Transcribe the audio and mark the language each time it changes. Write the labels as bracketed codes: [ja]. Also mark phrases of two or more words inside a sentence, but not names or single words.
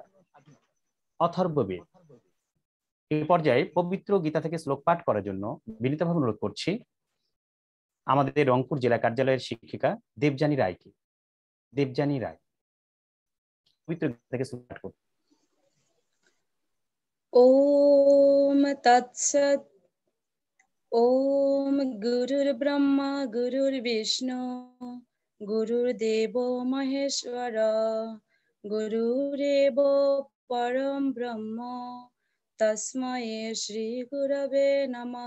[bn] অথর্ববেদ। এই পর্যায়ে পবিত্র গীতা থেকে শ্লোক পাঠ করার জন্য বিনীতভাবে অনুরোধ করছি আমাদের রংপুর জেলা কার্যালয়ের শিক্ষিকা দেবযানী রায়কে। দেবযানী রায় পবিত্র গীতা থেকে শ্লোক পাঠ করুন। [sa] ओम तत्सत्। ओम गुरुर्ब्रह्मा गुरुर्विष्णु गुरुर्देवो महेश्वर गुरुरेवो परं ब्रह्म तस्मै श्री गुरवे नमः।